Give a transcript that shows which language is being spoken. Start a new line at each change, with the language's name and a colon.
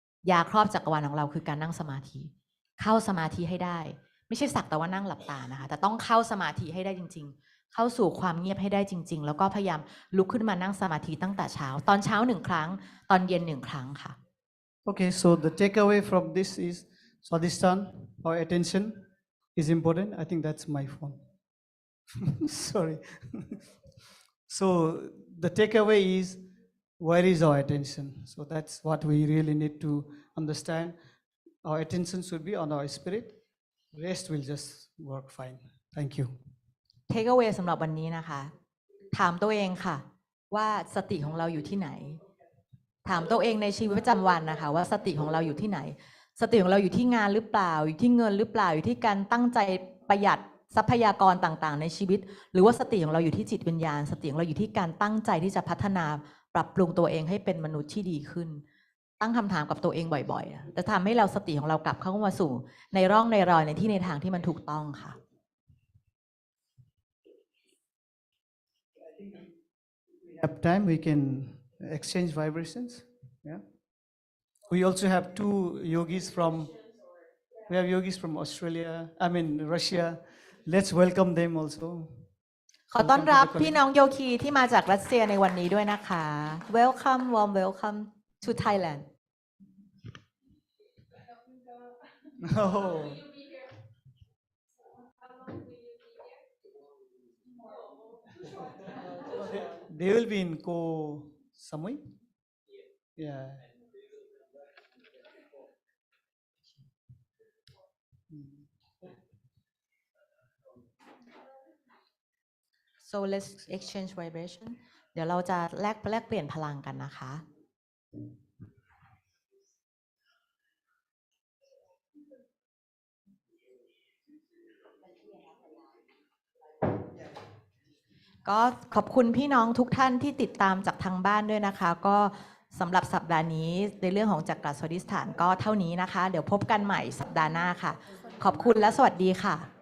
Thai: ยาครอบจักรวาลของเราคือการนั่งสมาธิเข้าสมาธิให้ได้ไม่ใช่สักแต่ว่านั่งหลับตานะคะแต่ต้องเข้าสมาธิให้ได้จริงๆเข้าสู่ความเงียบให้ได้จริงๆแล้วก็พยายามลุกขึ้นมานั่งสมาธิตั้งแต่เช้าตอนเช้า1 ครั้งตอนเย็น1 ครั้งค่ะ
English: Okay, so the takeaway from this is swadhisthana, our attention is important. I think that's my phone. Sorry. So the takeaway is, where is our attention? So that's what we really need to understand. Our attention should be on our spirit. Rest will just work fine. Thank you.
Thai: Take away สำหรับวันนี้นะคะถามตัวเองค่ะว่าสติของเราอยู่ที่ไหนถามตัวเองในชีวิตประจำวันนะคะว่าสติของเราอยู่ที่ไหนสติของเราอยู่ที่งานหรือเปล่าอยู่ที่เงินหรือเปล่าอยู่ที่การตั้งใจประหยัดทรัพยากรต่างๆในชีวิตหรือว่าสติของเราอยู่ที่จิตวิญญาณสติของเราอยู่ที่การตั้งใจที่จะพัฒนาปรับปรุงตัวเองให้เป็นมนุษย์ที่ดีขึ้นตั้งคำถามกับตัวเองบ่อยๆจะทำให้เราสติของเรากลับเข้ามาสู่ในร่องในรอยในที่ในทางที่มันถูกต้องค่ะ
English: Have time, we can exchange vibrations. Yeah. We also have two yogis from. We have yogis from Australia. I mean Russia. Let's welcome them also.
Thai: ขอต้อนรับพี่น้องโยคีที่มาจากรัสเซียในวันนี้ด้วยนะคะ
English: Welcome, warm welcome to Thailand. Oh. They will be in Ko Samui. Yeah. So let's exchange vibration.
Thai: เดี๋ยวเราจะแลกเปลี่ยนพลังกันนะคะก็ขอบคุณพี่น้องทุกท่านที่ติดตามจากทางบ้านด้วยนะคะก็สำหรับสัปดาห์นี้ในเรื่องของจักรสวดิสถานก็เท่านี้นะคะเดี๋ยวพบกันใหม่สัปดาห์หน้าค่ะขอบคุณและสวัสดีค่ะ